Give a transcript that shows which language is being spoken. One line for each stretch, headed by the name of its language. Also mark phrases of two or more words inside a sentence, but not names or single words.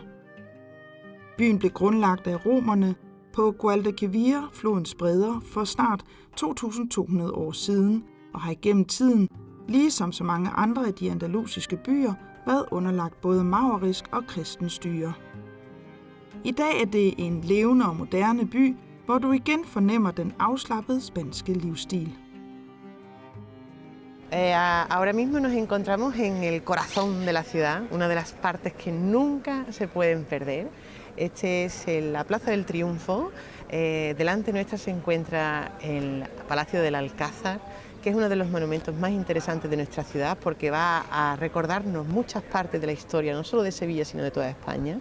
Danish: Byen blev grundlagt af romerne på Guadalquivir, flodens bredder, for snart 2.200 år siden, og har igennem tiden, ligesom så mange andre af de andalusiske byer, været underlagt både maurisk og kristen styre. I dag er det en levende og moderne by, hvor du igen fornemmer den afslappede spanske livsstil.
Spanish: Ahora mismo nos encontramos en el corazón de la ciudad, una de las partes que nunca se pueden perder. Este es la Plaza del Triunfo. Delante nuestra se encuentra el Palacio del Alcázar, que es uno de los monumentos más interesantes de nuestra ciudad porque va a recordarnos muchas partes de la historia, no solo de Sevilla, sino de toda España.